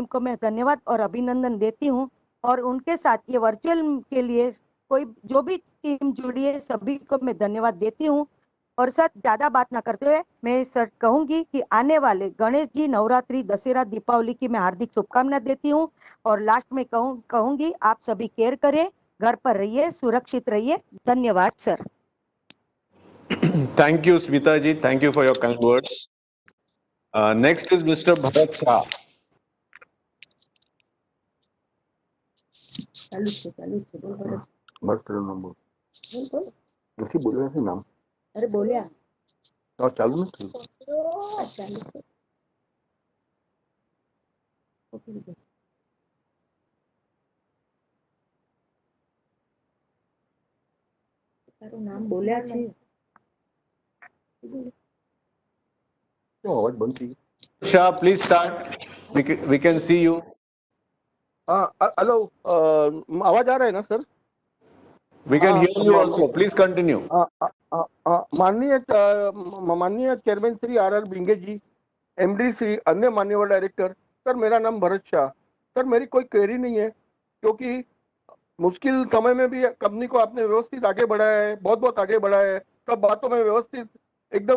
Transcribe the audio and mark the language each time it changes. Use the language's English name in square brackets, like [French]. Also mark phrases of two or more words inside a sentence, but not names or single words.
[Hindi] को मैं धन्यवाद और अभिनंदन देती हूँ और उनके साथ ये वर्चुअल के लिए कोई जो भी टीम जुड़ी है सभी को मैं धन्यवाद देती हूँ और सर ज्यादा बात ना करते हुए मैं सर कहूंगी कि आने वाले गणेश जी नवरात्रि दशहरा दीपावली की मैं हार्दिक शुभकामनाएं देती हूँ और लास्ट में कहूंगी आप सभी केयर करें घर पर रहिए सुरक्षित रहिए धन्यवाद सर [English] Thank you, Smita ji. Thank you for your kind words. Next is Mr. Bharat Shah. [Hindi] चालू से बोल बस तेरा नाम बोल बोल [Gujarati] નથી બોલ્યો નથી નામ [Hindi] अरे बोलिया और चालू નથી चालू से [Gujarati] તારું નામ બોલ્યા છે તો અવાજ બંધ થઈ ગયો [English] Shah, please start. We can see you. [Hindi] हाँ हेलो आवाज आ रहा है ना सर [English] We can [Hindi] हाँ, [English] hear you also. Please continue. [Hindi] माननीय चेयरमैन श्री आर भिंगे जी एमडी श्री अन्य मान्यवर डायरेक्टर सर मेरा नाम भरत शाह सर मेरी कोई क्वेरी नहीं है क्योंकि मुश्किल समय में भी कंपनी को आपने व्यवस्थित आगे बढ़ाया है बहुत बहुत आगे बढ़ाया है सब बातों में व्यवस्थित एकदम